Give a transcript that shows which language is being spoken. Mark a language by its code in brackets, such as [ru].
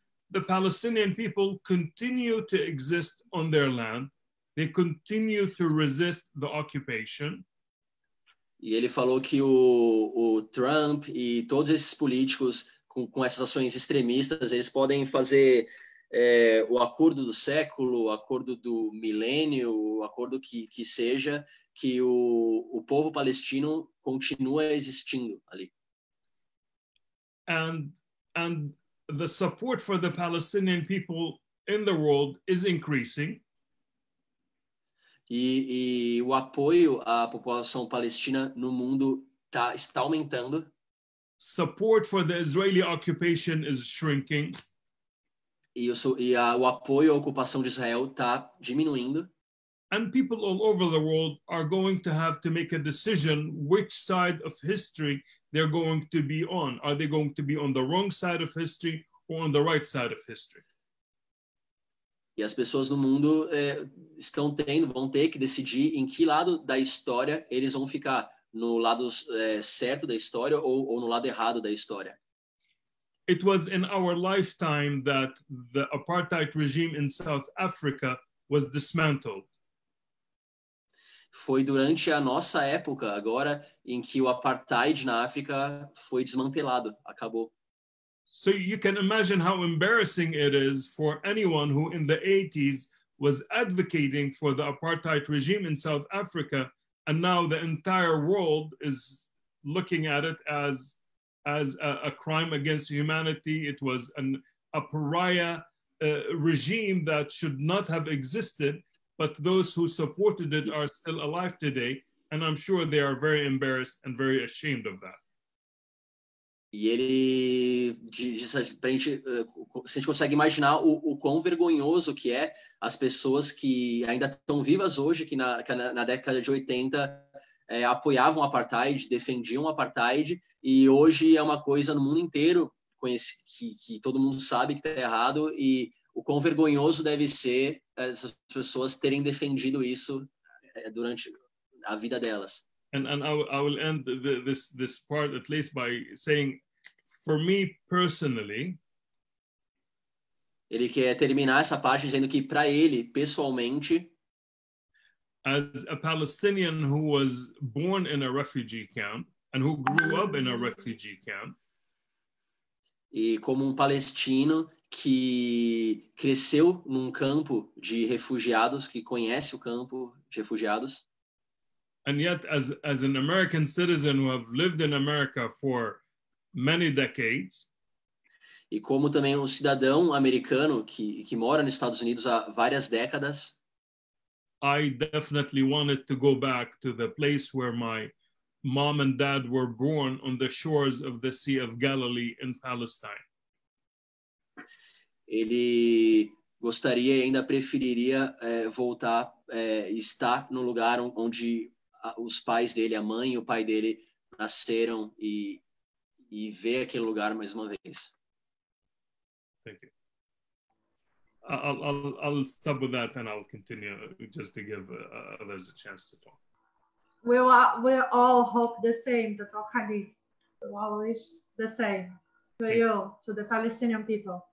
[en] The Palestinian people continue to exist on their land. They continue to resist the occupation. [pt] E ele falou que o Trump e todos esses políticos com essas ações extremistas, eles podem fazer o acordo do século, o acordo do milênio, o acordo que seja, que o povo palestino continua existindo ali. [en] And the support for the Palestinian people in the world is increasing. [pt] E o apoio à população palestina no mundo está aumentando. [en] Support for the Israeli occupation is shrinking. [pt] E o apoio à ocupação de Israel está diminuindo. [en] And people all over the world are going to have to make a decision which side of history they're going to be on. Are they going to be on the wrong side of history or on the right side of history? [pt] E as pessoas no mundo vão ter que decidir em que lado da história eles vão ficar. No lado certo da história ou no lado errado da história. [en] It was in our lifetime that the apartheid regime in South Africa was dismantled. [pt] Foi durante a nossa época agora em que o apartheid na África foi desmantelado, acabou. [en] So you can imagine how embarrassing it is for anyone who in the 80s was advocating for the apartheid regime in South Africa, and now the entire world is looking at it as a crime against humanity. It was a pariah regime that should not have existed, but those who supported it are still alive today, and I'm sure they are very embarrassed and very ashamed of that. [pt] E ele diz pra gente, se a gente consegue imaginar o quão vergonhoso que é as pessoas que ainda estão vivas hoje, que na década de 80 apoiavam o apartheid, defendiam o apartheid, e hoje é uma coisa no mundo inteiro que todo mundo sabe que está errado, e o quão vergonhoso deve ser essas pessoas terem defendido isso durante a vida delas. [en] And I will end this part at least by saying, for me personally, [pt] ele quer terminar essa parte dizendo que para ele pessoalmente, [en] as a Palestinian who was born in a refugee camp and who grew up in a refugee camp, [pt] e como palestino que cresceu num campo de refugiados, que conhece o campo de refugiados, [en] and yet as an American citizen who have lived in America for many decades, [pt] e como também um cidadão americano que mora nos Estados Unidos há várias décadas, [en] I definitely wanted to go back to the place where my mom and dad were born, on the shores of the Sea of Galilee in Palestine. [pt] Ele gostaria e ainda preferiria voltar e estar no lugar onde os pais dele, a mãe e o pai dele nasceram e ver aquele lugar mais uma vez. [en] Thank you. I'll stop with that and I'll continue just to give others a chance to talk. We all hope the same, Dr. Khalid. We all wish the same to you, to the Palestinian people.